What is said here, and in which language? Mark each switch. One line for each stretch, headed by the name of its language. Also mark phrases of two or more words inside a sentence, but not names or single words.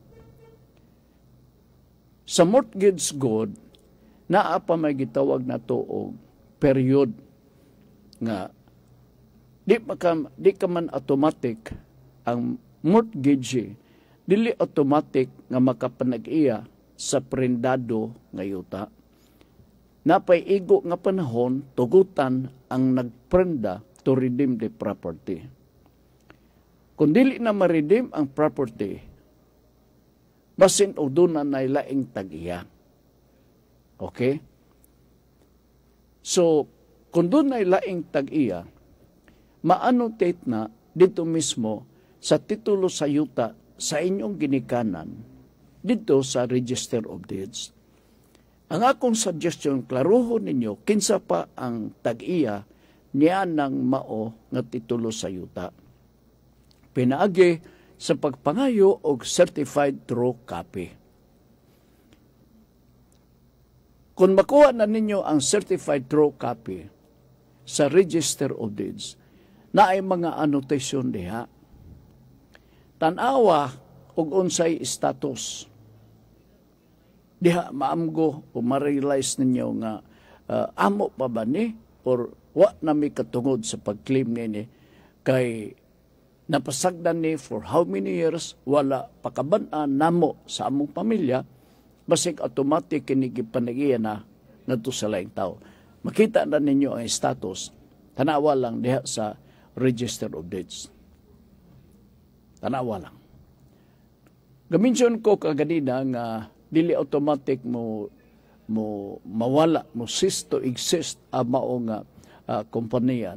Cebuano: Sa mortgage good, naa pa may gitawag na to og period nga di ka man automatic ang mortgage, dili automatic nga makapanag-iya sa prendado nga yuta. Napay igo nga panahon, tugutan ang nagprenda
English: to redeem the property.
Cebuano: Kung dili na ma-redeem ang property, basin o doon na nailaing tag-iya. Okay? So, kung doon nailaing tag-iya, ma-annotate na dito mismo sa titulo sa yuta sa inyong ginikanan dito sa Register of Deeds. Ang akong suggestion, klaruhon ninyo, kinsa pa ang tag-iya niya ng mao nga titulo sa yuta. Pinaagi sa pagpangayo og
English: certified true copy.
Cebuano: Kung makuha na ninyo ang
English: certified true copy
Cebuano: sa Register of Deeds, na ay mga annotation diha. Tanawa og unsay status. Diha maamgo o ma-realize ninyo nga amo pa ba ni or wa na may katungod sa pag-claim nini kay napasagdan ni
English: for how many years
Cebuano: wala pakaban-an namo sa among pamilya basig automatic kinigipanagiya na ngadto sa laing tao. Makita na ninyo ang status tanawa lang diha sa Register of Deeds. Tanawa lang. Gaminsyon ko kaganina nga dili automatic mo mawala, mo
English: cease to exist
Cebuano: ang mao nga kompanya.